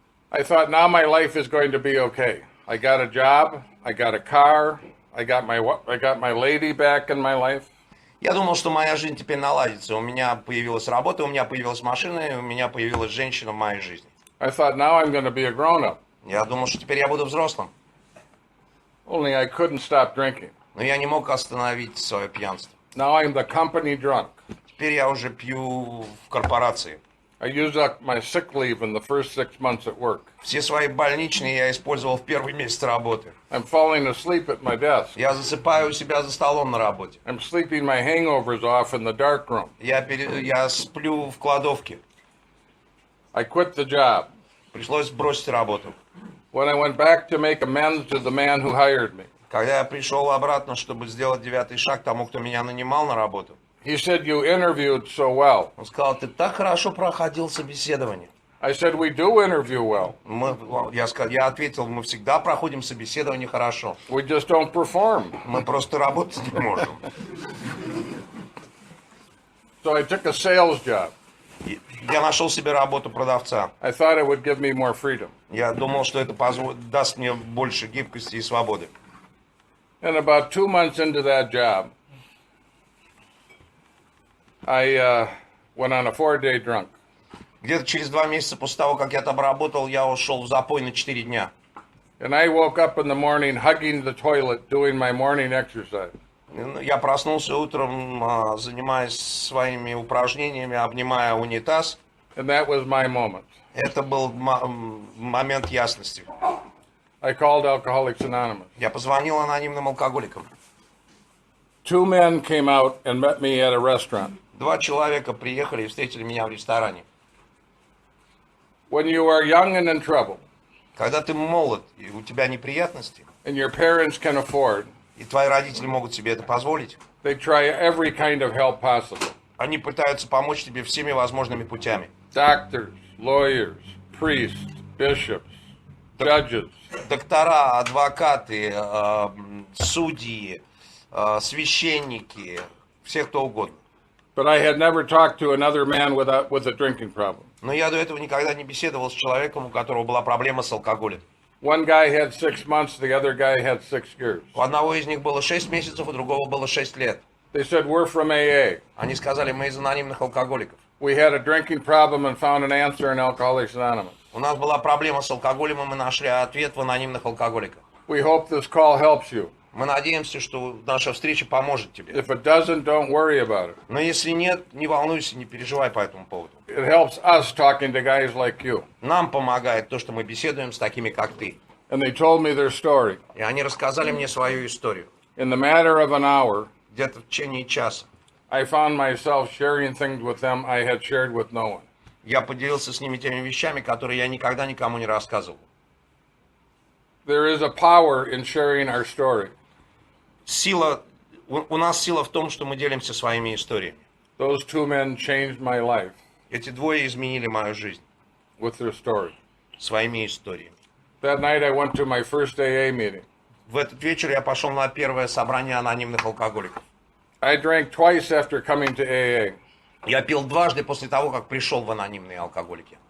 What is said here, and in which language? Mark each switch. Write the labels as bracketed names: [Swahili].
[English] I thought now my life is going to be okay. I got a job, I got a car, I got my lady back in my life. [Russian] Я думал, что моя жизнь теперь наладится. У меня появилась работа, у меня появилась машина, и у меня появилась женщина в моей жизни. [English] I thought now I'm going to be a grown-up. [Russian] Я думал, что теперь я буду взрослым. [English] Only I couldn't stop drinking. [Russian] Но я не мог остановить свое пьянство. [English] Now I'm the company drunk. [Russian] Теперь я уже пью в корпорации. [English] I used up my sick leave in the first 6 months at work. [Russian] Все свои больничные я использовал в первый месяц работы. [English] I'm falling asleep at my desk. [Russian] Я засыпаю у себя за столом на работе. [English] I'm sleeping my hangovers off in the dark room. [Russian] Я сплю в кладовке. [English] I quit the job. [Russian] Пришлось бросить работу. [English] When I went back to make amends to the man who hired me, [Russian] Когда я пришел обратно, чтобы сделать 9-й шаг тому, кто меня нанимал на работу, [English] he said, "You interviewed so well." [Russian] он сказал: ты так хорошо проходил собеседование. [English] I said, "We do interview well. [Russian] Я ответил: мы всегда проходим собеседование хорошо. [English] We just don't perform." [Russian] Мы просто работать не можем. [English] So I took a sales job. [Russian] Я нашел себе работу продавца. [English] I thought it would give me more freedom. [Russian] Я думал, что это даст мне больше гибкости и свободы. [English] And about 2 months into that job, I went on a 4-day drunk. [Russian] Где-то через 2 месяца после того, как я там работал, я ушел в запой на 4 дня. [English] And I woke up in the morning hugging the toilet, doing my morning exercise. [Russian] Я проснулся утром, занимаясь своими упражнениями, обнимая унитаз. [English] And that was my moment. [Russian] Это был момент ясности. [English] I called Alcoholics Anonymous. [Russian] Я позвонил анонимным алкоголикам. [English] 2 men came out and met me at a restaurant. [Russian] 2 человека приехали и встретили меня в ресторане. [English] When you are young and in trouble, [Russian] Когда ты молод, и у тебя неприятности, [English] and your parents can afford, [Russian] и твои родители могут себе это позволить, [English] they try every kind of help possible. [Russian] они пытаются помочь тебе всеми возможными путями. [English] Doctors, lawyers, priests, bishops, judges. [Russian] Доктора, адвокаты, судьи, священники, все кто угодно. [English] But I had never talked to another man with a drinking problem. [Russian] Но я до этого никогда не беседовал с человеком, у которого была проблема с алкоголем. [English] One guy had 6 months, the other guy had 6 years. [Russian] У одного из них было 6 месяцев, у другого было 6 лет. [English] They said, we're from AA. [Russian] Они сказали, мы из анонимных алкоголиков. [English] We had a drinking problem and found an answer in Alcoholics Anonymous. [Russian] У нас была проблема с алкоголем, и мы нашли ответ в анонимных алкоголиках. [English] We hope this call helps you. [Russian] Мы надеемся, что наша встреча поможет тебе. [English] If it doesn't, don't worry about it. [Russian] Но если нет, не волнуйся, не переживай по этому поводу. [English] It helps us talking to guys like you. [Russian] Нам помогает то, что мы беседуем с такими, как ты. [English] And they told me their story. [Russian] И они рассказали мне свою историю. [English] In the matter of an hour, [Russian] Где-то в течение часа [English] I found myself sharing things with them I had shared with no one. [Russian] я поделился с ними теми вещами, которые я никогда никому не рассказывал. [English] There is a power in sharing our story. [Russian] У нас сила в том, что мы делимся своими историями. [English] Those 2 men changed my life [Russian] Эти двое изменили мою жизнь [English] with their story. [Russian] своими историями. [English] That night I went to my first AA meeting. [Russian] В этот вечер я пошел на первое собрание анонимных алкоголиков. [English] I drank twice after coming to AA. [Russian] Я пил дважды после того, как пришел в анонимные алкоголики.